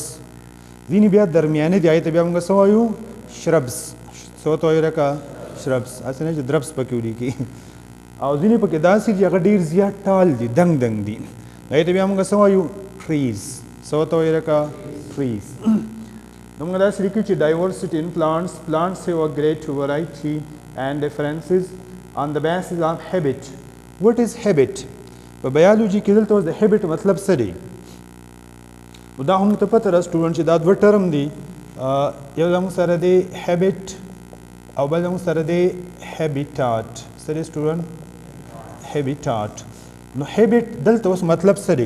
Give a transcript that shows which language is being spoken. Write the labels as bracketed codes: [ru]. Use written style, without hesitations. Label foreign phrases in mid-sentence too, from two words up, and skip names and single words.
[ps] ځینې بیا درمیانه دي، هغې ته بیا موږ څه وایو؟ شربس. څه ورته وایو لکه شربس، هسې نه چې دربس پکې ولیکي. او ځینې پکې داسې دي هغه ډېر زیات ټال دي، دنګ دنګ دي، هغې ته بیا موږ څه وایو؟ [en] trees. [ps] څه ورته وایو لکه [en] trees. [ps] نو موږ داسې لیکو چې [en] diversity in plants have a great variety and differences on the basis of habit. What is habit? [ps] په بایولوجي کې دلته اوس د habit مطلب څه دی؟ نو دا هم ته پته ده سټوډنټ چې دا دوه ټرم دي، یو زموږ سره دی habit او بل زموږ سره دی habitat. څه دی سټوډنټ؟ habitat. نو habit دلته اوس مطلب څه دی؟